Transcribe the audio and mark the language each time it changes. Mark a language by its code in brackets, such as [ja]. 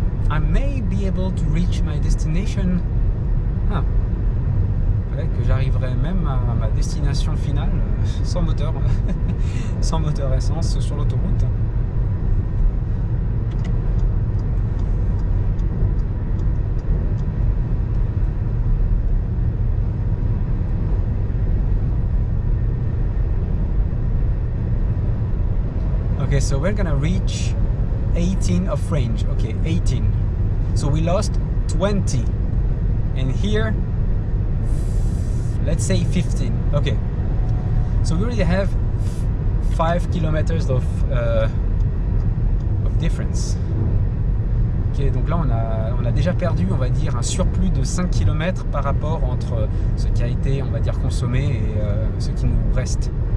[en] I may be able to reach my destination. [fr] Que j'arriverai même à ma destination finale sans moteur, sans moteur essence sur l'autoroute. [en] Okay, so we're gonna reach 18 of range. Okay, 18. So we lost 20, and here let's say 15. Okay, so we already have 5 kilometers of difference. [fr] Ok, donc là on a déjà perdu, on va dire, un surplus de 5 km par rapport entre ce qui a été, on va dire, consommé et ce qui nous reste.